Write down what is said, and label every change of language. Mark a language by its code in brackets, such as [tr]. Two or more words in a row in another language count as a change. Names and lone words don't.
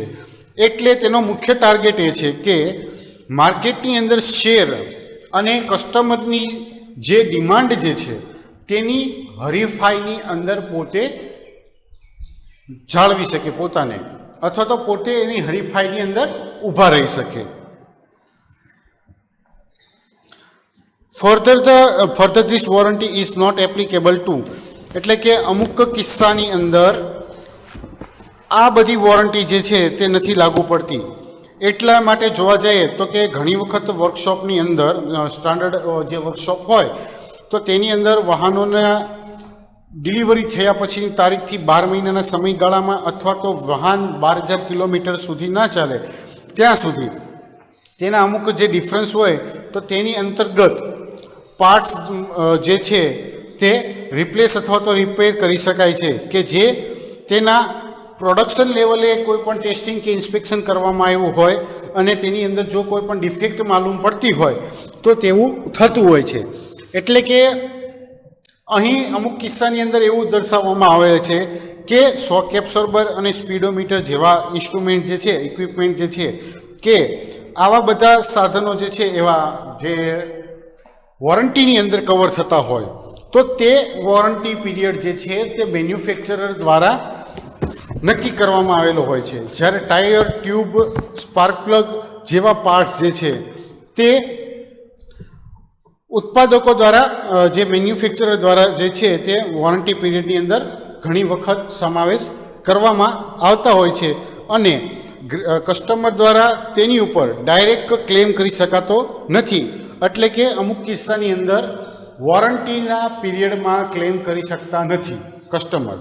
[gu] એટલે તેનો મુખ્ય ટાર્ગેટ એ છે કે માર્કેટની અંદર શેર અને કસ્ટમરની જે ડિમાન્ડ જે છે તેની હરીફાઈની અંદર પોતે જાળવી શકે પોતાને અથવા તો પોતે એની હરીફાઈની અંદર ઊભા રહી શકે। [en] Further this warranty is not applicable to [gu] એટલે કે અમુક કિસ્સાની અંદર આ બધી વોરંટી જે છે તે નથી લાગુ પડતી। એટલા માટે જોવા જાય તો કે ઘણી વખત વર્કશોપની અંદર સ્ટાન્ડર્ડ જે વર્કશોપ હોય તો તેની અંદર વાહનોના ડિલિવરી થયા પછીની તારીખથી 12 મહિનાના સમયગાળામાં અથવા તો વાહન 12,000 કિલોમીટર સુધી ના ચાલે ત્યાં સુધી તેના અમુક જે ડિફરન્સ હોય તો તેની અંતર્ગત પાર્ટ્સ જે છે તે રિપ્લેસ અથવા તો રિપેર કરી શકાય છે કે જે તેના પ્રોડક્શન લેવલે કોઈપણ ટેસ્ટિંગ કે ઇન્સ્પેક્શન કરવામાં આવ્યું હોય અને તેની અંદર જો કોઈપણ ડિફેક્ટ માલૂમ પડતી હોય તો તેવું થતું હોય છે। એટલે કે અહીં અમુક કિસ્સાની અંદર એવું દર્શાવવામાં આવે છે કે [en] shock absorber [gu] અને સ્પીડોમીટર જેવા ઇન્સ્ટ્રુમેન્ટ જે છે ઇક્વિપમેન્ટ જે છે કે આવા બધા સાધનો જે છે એવા જે વોરંટીની અંદર કવર થતા હોય તો તે [en] warranty period [gu] જે છે તે મેન્યુફેક્ચરર દ્વારા નક્કી કરવામાં આવેલો હોય છે। જ્યારે [en] tyre tube spark plug [gu] જેવા પાર્ટ્સ જે છે તે ઉત્પાદકો દ્વારા જે મેન્યુફેક્ચરર દ્વારા જે છે તે વોરંટી પીરિયડની અંદર ઘણી વખત સમાવેશ કરવામાં આવતા હોય છે અને કસ્ટમર દ્વારા તેની ઉપર [en] direct claim [gu] કરી શકાતો નથી. એટલે કે અમુક કિસ્સાની અંદર વોરંટીના પીરિયડમાં ક્લેમ કરી શકતા નથી કસ્ટમર.